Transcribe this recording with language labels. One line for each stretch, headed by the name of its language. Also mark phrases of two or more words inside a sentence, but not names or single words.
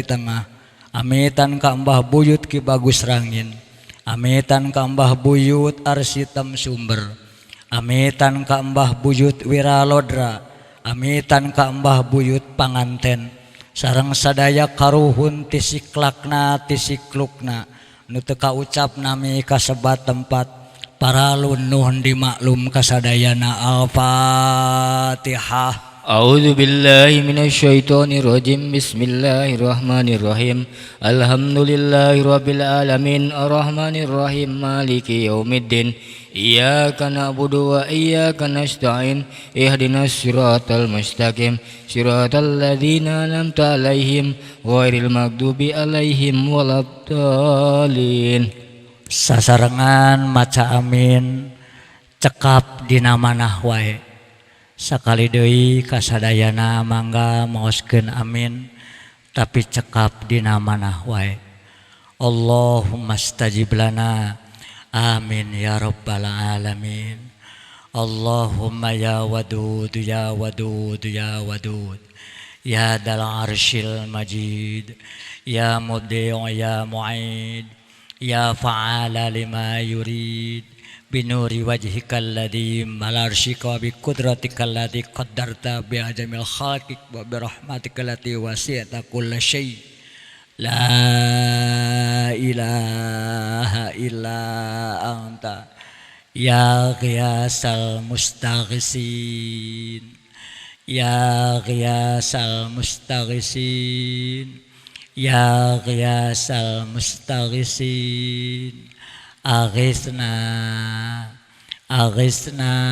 Sundanese: Tengah, amitan ka Mbah Buyut Ki Bagus Rangin, amitan ka Mbah Buyut Arsitem Sumber, amitan ka Mbah Buyut Wiralodra, amitan ka Mbah Buyut Panganten, sareng sadaya karuhun ti siklakna ti siklukna nu teu kaucap nami kasebat tempat para nuhun dimaklum kasadayana. Al-Fatihah.
Arabic: أعوذ بالله من الشيطان الرجيم بسم الله الرحمن الرحيم الحمد لله رب العالمين الرحمن الرحيم مالك يوم الدين إياك نعبد وإياك نستعين اهدنا الصراط المستقيم صراط الذين أنعمت عليهم غير المغضوب عليهم ولا الضالين.
Sundanese: Sasarengan maca amin cekap dina manah wae. Sakali deui kasadayana mangga maoskeun amin tapi cekap dina manah wae.
Arabic: اللهم استجب لنا آمين يا رب العالمين. اللهم يا ودود يا ودود يا ودود يا ذا العرش المجيد يا مبدئ يا معيد يا فعالا لما يريد بنور وجهك الذي ملأ عرشك بقدرتك التي قدرت بجميع خلقك وبرحمتك التي وسعت كل شيء لا إله إلا أنت يا غياث المستغيثين يا غياث المستغيثين يا غياث المستغيثين أغثنا أغثنا